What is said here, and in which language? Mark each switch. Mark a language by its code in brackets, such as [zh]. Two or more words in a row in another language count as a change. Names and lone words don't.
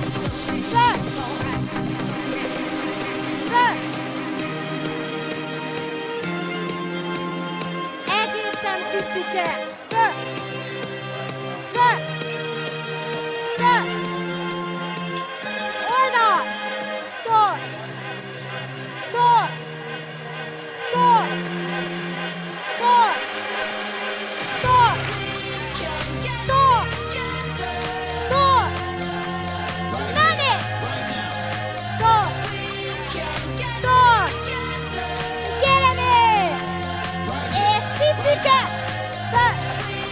[hu] Föl! Föl! Egészen picike! Föl! Föl! Föl! Oldal! Tol! Tol! Tol! Tol! Tol! Tol! Tol! Na nézd! Tol! Tol! Gyere még! És picike! Föl!